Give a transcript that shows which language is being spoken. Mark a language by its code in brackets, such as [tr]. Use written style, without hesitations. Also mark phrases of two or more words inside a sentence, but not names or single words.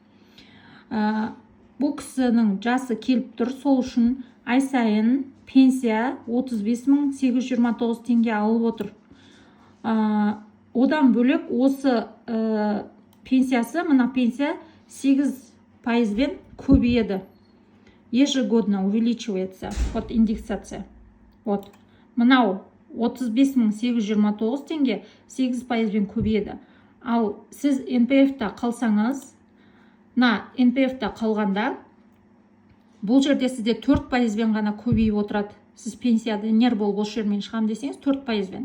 [kk] Бұл кісінің жасы келіп тұр, сол үшін ай сайын пенсия 35.829 теңге алып отыр. Одан бөлек осы пенсиясы, мына пенсия 8%-бен көбейеді. [ru] Ежегодно увеличивается. Вот индексация. Вот. [kk] Мынау 35.829 теңге 8%-бен көбейеді. Ал сіз НПФ-та қалсаңыз, НПФ-та қалғанда, бұл жерде сізде 4%-бен ғана көбейіп отырады. Сіз пенсионер болып осы жермен шығам десеңіз 4%-бен.